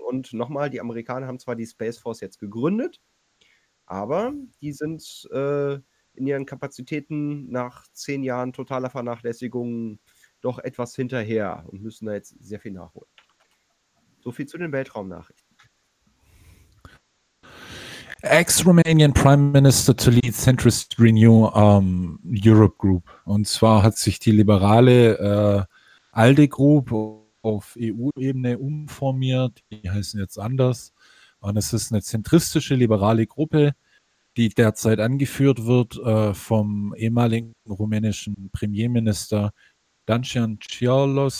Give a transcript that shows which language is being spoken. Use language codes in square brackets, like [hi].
[de] Und nochmal, die Amerikaner haben zwar die Space Force jetzt gegründet, aber die sind in ihren Kapazitäten nach 10 Jahren totaler Vernachlässigung doch etwas hinterher und müssen da jetzt sehr viel nachholen. So viel zu den Weltraumnachrichten. [en] Ex-Romanian Prime Minister to lead centrist Renew Europe Group. [de] Und zwar hat sich die liberale ALDE Group auf EU-Ebene umformiert, die heißen jetzt anders. Und es ist eine zentristische liberale Gruppe, die derzeit angeführt wird vom ehemaligen rumänischen Premierminister Dacian Ciolo.